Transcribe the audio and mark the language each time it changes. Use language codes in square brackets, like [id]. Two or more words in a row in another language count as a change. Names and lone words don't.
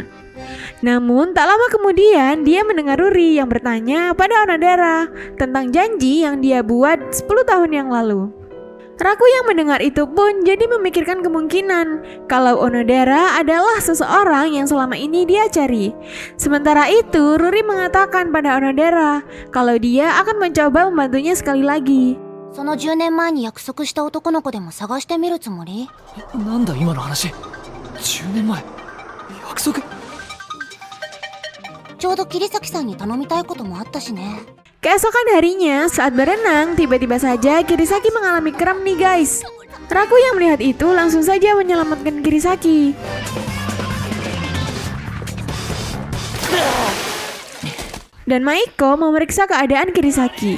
[id] Namun tak lama kemudian dia mendengar Ruri yang bertanya pada Onodera tentang janji yang dia buat 10 tahun yang lalu. Raku yang mendengar itu pun jadi memikirkan kemungkinan kalau Onodera adalah seseorang yang selama ini dia cari. Sementara itu Ruri mengatakan pada Onodera kalau dia akan mencoba membantunya sekali lagi. [ja] その10年前に約束した男の子でも探してみるつもり？なんだ今の話。10年前約束。ちょうど桐崎さんに頼みたいこともあったしね。 [id] Keesokan harinya saat berenang tiba-tiba saja Kirisaki mengalami kram nih guys. Raku yang melihat itu langsung saja menyelamatkan Kirisaki. Dan Maiko memeriksa keadaan Kirisaki.